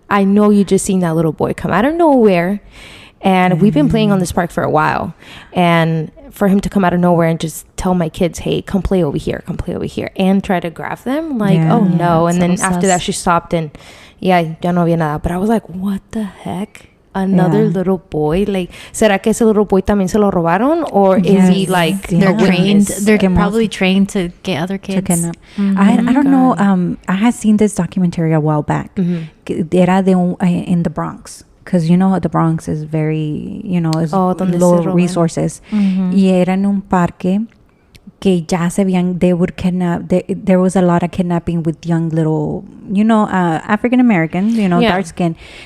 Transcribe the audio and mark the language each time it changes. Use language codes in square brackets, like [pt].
[en] I know you just seen that little boy come out of nowhere. And we've been playing on this park for a while. And for him to come out of nowhere and just tell my kids, hey, come play over here, and try to grab them, like, oh no. And then after that, she stopped, and [es] ya no había nada. [en] But I was like, what the heck? another little boy. [es] Like, ¿será que ese [en] little boy [es] también se lo robaron? [en] Or is he like... They're trained. They're probably trained to get other kids. I don't know. I had seen this documentary a while back. Era in the Bronx. Because, you know, the Bronx is very, you know, is low resources. [es] Y era en un parque que ya se veían, [en] they would kidnap, there was a lot of kidnapping with young little, you know, African Americans, you know, dark skin.